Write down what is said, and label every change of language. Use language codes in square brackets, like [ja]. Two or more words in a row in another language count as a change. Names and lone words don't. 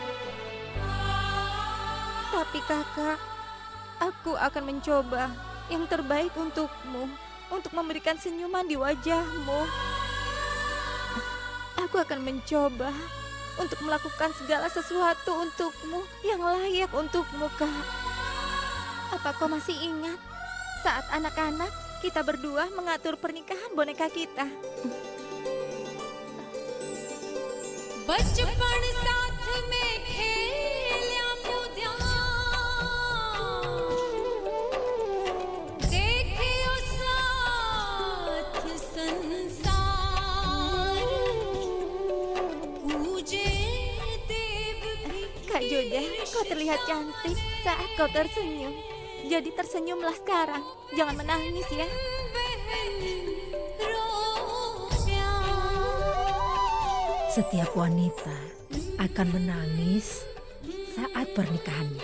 [id] Tapi kakak, aku akan mencoba yang terbaik untukmu, untuk memberikan senyuman di wajahmu. Aku akan mencoba untuk melakukan segala sesuatu untukmu yang layak untukmu, Kak. Apa kau masih ingat saat anak-anak kita berdua mengatur pernikahan boneka kita? [raj] बचपन साथ में खेल्या कूद्या देखियो साथ संसार पूजे देव भी [id] Kak Joda, kau terlihat cantik saat kau tersenyum. Jadi tersenyumlah sekarang. Jangan menangis ya. Setiap wanita akan menangis saat pernikahannya.